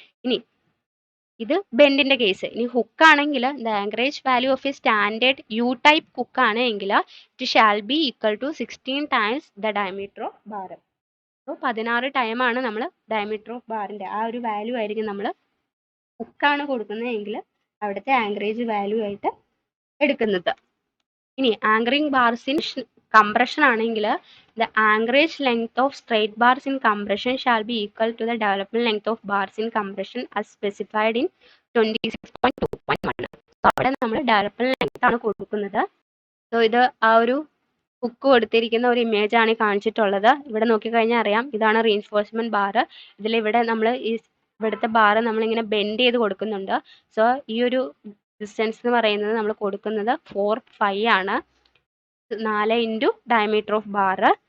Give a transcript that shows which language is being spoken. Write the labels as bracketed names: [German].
[Malayalam] ഇനി ഇത് ബെൻഡിന്റെ കേസ്. ഇനി ഹുക്ക് ആണെങ്കിൽ [English] The anchorage value of a standard U type hook ആണെങ്കിൽ it shall be equal to 16 times the diameter of bar. [Malayalam] അപ്പോൾ 16 ടൈമാണ് നമ്മൾ ഡയമീറ്റർ ഓഫ് ബാറിന്റെ ആ ഒരു വാല്യൂ ആയിരിക്കും നമ്മൾ ഹുക്കാണ് കൊടുക്കുന്നതെങ്കിൽ അവിടുത്തെ ആങ്കറേജ് വാല്യൂ ആയിട്ട് എടുക്കുന്നത്. ഇനി [English] Anchoring bars in compression ആണെങ്കിൽ the anchorage length of straight bars in compression shall be equal to the development length of bars in compression as specified in 26.2.1. [Malayalam] അവിടെ നമ്മൾ ഡെവലപ്മെന്റ് ലെങ്ത് ആണ് കൊടുക്കുന്നത്. സോ ഇത് ആ ഒരു ഹുക്ക് കൊടുത്തിരിക്കുന്ന ഒരു ഇമേജ് ആണ് കാണിച്ചിട്ടുള്ളത്. ഇവിടെ നോക്കിക്കഴിഞ്ഞാൽ അറിയാം, ഇതാണ് റീൻഫോഴ്സ്മെന്റ് ബാർ. ഇതിലിവിടെ നമ്മൾ ഇവിടുത്തെ ബാർ നമ്മളിങ്ങനെ ബെൻഡ് ചെയ്ത് കൊടുക്കുന്നുണ്ട്. സോ ഈ ഒരു ഡിസ്റ്റൻസ് എന്ന് പറയുന്നത് നമ്മൾ കൊടുക്കുന്നത് 4.5 ആണ്, 4 ഇൻറ്റു ഡയമീറ്റർ ഓഫ് ബാർ.